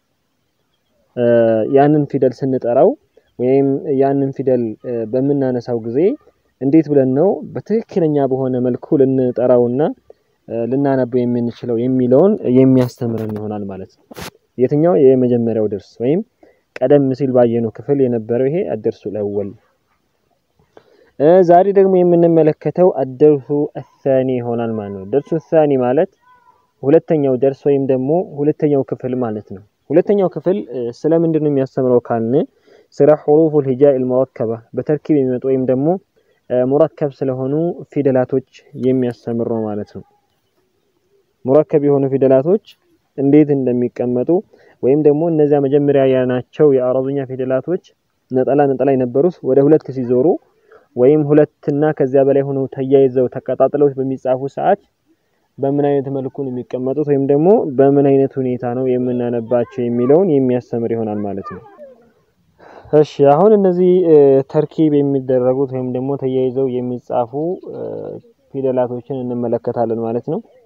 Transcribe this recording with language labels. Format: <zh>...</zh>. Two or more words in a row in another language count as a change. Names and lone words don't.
<am>ያንን ፊደል ስንጠራው ወይም ያንን ፊደል በመናነሳው ጊዜ እንዴት ብለን ነው በትክክለኛ በሆነ መልኩ ልንጠራውና ልናነበው የምንችለው የሚለውን የሚያስተምረን ይሆናል ማለት ነው የትኛው የመጀመሪያው ደርስ ወይም ቀደም ሲል ባየነው ክፍል የነበረው ይሄ</am> <ar>الدرس الاول</ar> <am>ዛሬ ደግሞ የምንመለከተው</am> <ar>الدرس الثاني</ar> <am>ይሆናል ማለት ነው</am> <ar>الدرس الثاني</ar> <am>ማለት ሁለተኛው ደርስ ወይም ደግሞ ሁለተኛው ክፍል ማለት ነው ሁለተኛው ክፍል ስለምንድነው የሚያስተምረው ካልን ስለ</am> <ar>حروف الهجاء المركبة</ar> <am>በተርኪብ የሚመጡ ወይም ደግሞ ሙረከብ ስለሆኑ ፊደላቶች የሚያስተምር ነው ማለት ነው ሙረከብ የሆኑ ፊደላቶች እንዴት እንደሚቀመጡ ወይም ደግሞ እነዚያ መጀመሪያ ያናቸው የአረብኛ ፊደላቶች ነጠላ የነበሩት ወደ ሁለት ሲዞሩ ወይም ሁለትና ከዚያ በላይ ሆነው ተያይዘው ተቀጣጥለው በሚጻፉ ሰዓት በምን አይነት መልኩ ነው የሚቀመጡት ወይም ደግሞ በምን አይነት ሁኔታ ነው የምናነባቸው የሚለውን የሚያስተምር ይሆናል ማለት ነው እሺ አሁን እነዚህ ተርኪብ የሚደረጉት ወይም ደግሞ ተያይዘው የሚጻፉ ፊደላቶችን እንመለከታለን ማለት ነው</am>